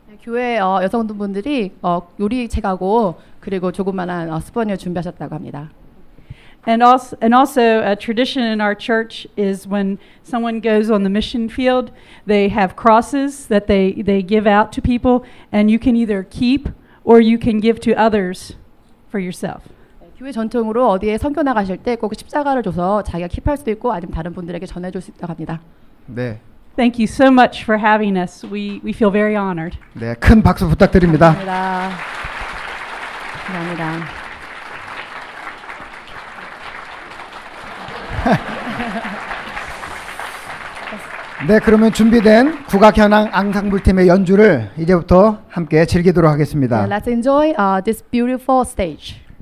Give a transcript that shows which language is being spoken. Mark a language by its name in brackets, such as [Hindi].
[Korean] 교회 여성분들이 요리 책하고 그리고 조그만한 스포니어 준비하셨다고 합니다. [English] And also a tradition in our church is when someone goes on the mission field, they have crosses that they give out to people, and you can either keep or you can give to others for yourself. [Korean] 교회 전통으로 어디에 선교 나가실 때 꼭 십자가를 줘서 자기가 킵할 수도 있고 아니면 다른 분들에게 전해줄 수 있다고 합니다. 네, [English] Thank you so much for having us. We feel very honored. [Korean] 네, 큰 박수 부탁드립니다. 감사합니다. 감사합니다. 네, 그러면 준비된 국악 현악 앙상블 팀의 연주를 이제부터 함께 즐기도록 하겠습니다. [English] Let's enjoy this beautiful stage.